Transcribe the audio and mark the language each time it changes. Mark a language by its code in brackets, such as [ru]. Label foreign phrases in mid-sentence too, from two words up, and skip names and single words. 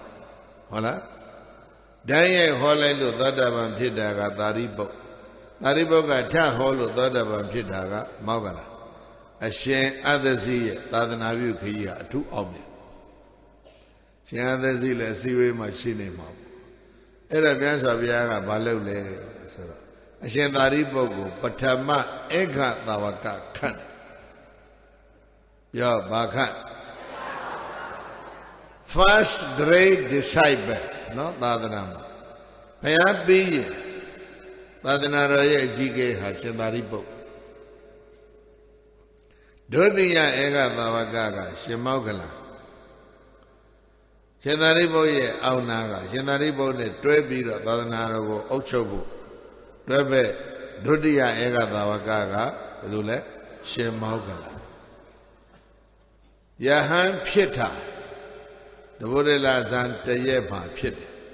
[my] ဟုတ်လားတန်းရဲ့ဟောလိုက်လို့သောတာပန်ဖြစ်တာကသာရိပုတ္တသာရိပုတ္တကထဟောလို့သောတာပန်ဖြစ်တာကမောက္ခလအရှင်အသစီရဲ့သာသနာပြုခရီးကအထူးအောင်မြင်ရှင်အသစီလည်းအစည်းအဝေးမှာရှိနေမှာပေါ့အဲ့ဒါမြတ်စွာဘုရားကဘာလုပ်လဲဆိုတော့အရှင်သာရိပုတ္တကိုပထမဧကသာဝကခန့်ပြောဘာခန့် [en] first grade disciple [my] နော်သာသနာမှာဘုရားပြီးရင်သာသနာတော်ရဲ့အကြီးအကဲဟာရှင်သာရိပုတ္တ ဒုတိယဧကသာဝကကရှင်မောက္ခလရှင်သာရိပုတ္တရဲ့အောက်နာကရှင်သာရိပုတ္တနဲ့တွဲပြီးတော့သာသနာတော်ကိုအုပ်ချုပ်ဖို့တွဲပဲဒုတိယဧကသာဝကကဘယ်လိုလဲရှင်မောက္ခလယဟန်ဖြစ်တာတဘုဒ္ဓလာဇန်တရက်မှာဖြစ်တယ်